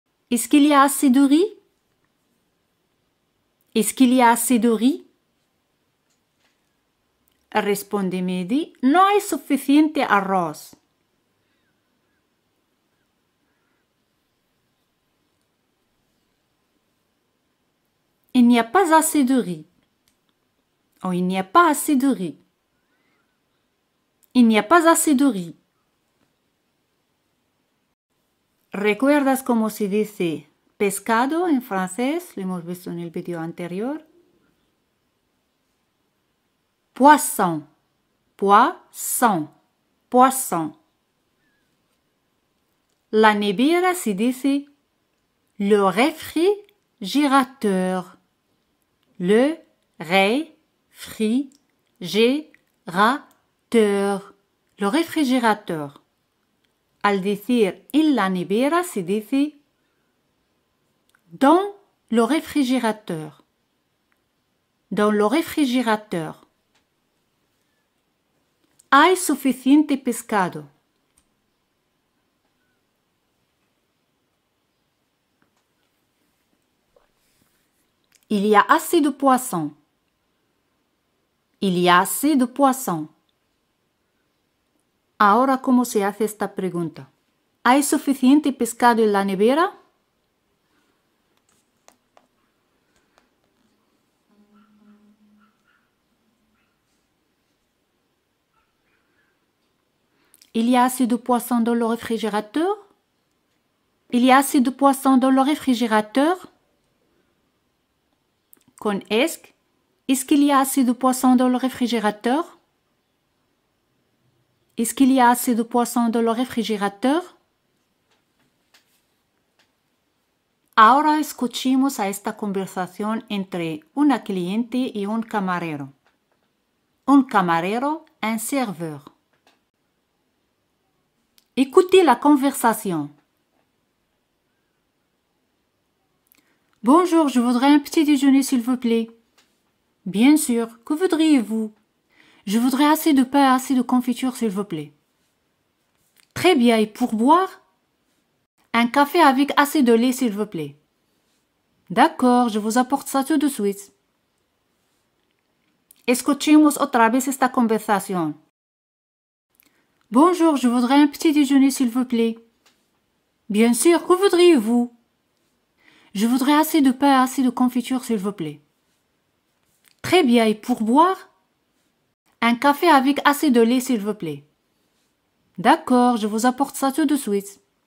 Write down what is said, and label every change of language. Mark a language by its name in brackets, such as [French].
[French] Est-ce qu'il y a assez de riz? Est-ce qu'il y a assez de riz? [Spanish] Respóndeme di, no hay suficiente arroz. [French] Il n'y a pas assez de riz. Oh, il n'y a pas assez de riz. Il n'y a pas assez de riz. [Spanish] ¿Recuerdas cómo se dice pescado en francés? Lo hemos visto en el video anterior. [French] Poisson. Poisson. Poisson. [Spanish] La nevera se dice [French] le réfrigérateur. Le réfrigérateur. Le réfrigérateur. [Spanish] Al decir en la nevera se dice [French] dans le réfrigérateur. Dans le réfrigérateur. [Spanish] Hay suficiente pescado. [French] Il y a assez de poissons. Il y a assez de poissons. [Spanish] Ahora, ¿cómo se hace esta pregunta? ¿Hay suficiente pescado en la nevera? [French] Il y a assez de poissons dans le réfrigérateur? Il y a assez de poissons dans le réfrigérateur? Con est-ce qu'il y a assez de poissons dans le réfrigérateur? Est-ce qu'il y a assez de poissons dans le réfrigérateur? [Spanish] Ahora escuchemos a esta conversación entre una cliente y un camarero. Un camarero, [French] un serveur. Écoutez la conversation. Bonjour, je voudrais un petit déjeuner s'il vous plaît. Bien sûr, que voudriez-vous? Je voudrais assez de pain, assez de confiture s'il vous plaît. Très bien, et pour boire? Un café avec assez de lait s'il vous plaît. D'accord, je vous apporte ça tout de suite. [Spanish] Escuchemos otra vez esta conversación. [French] Bonjour, je voudrais un petit déjeuner s'il vous plaît. Bien sûr, que voudriez-vous? Je voudrais assez de pain, assez de confiture s'il vous plaît. Très bien, et pour boire? Un café avec assez de lait s'il vous plaît. D'accord, je vous apporte ça tout de suite.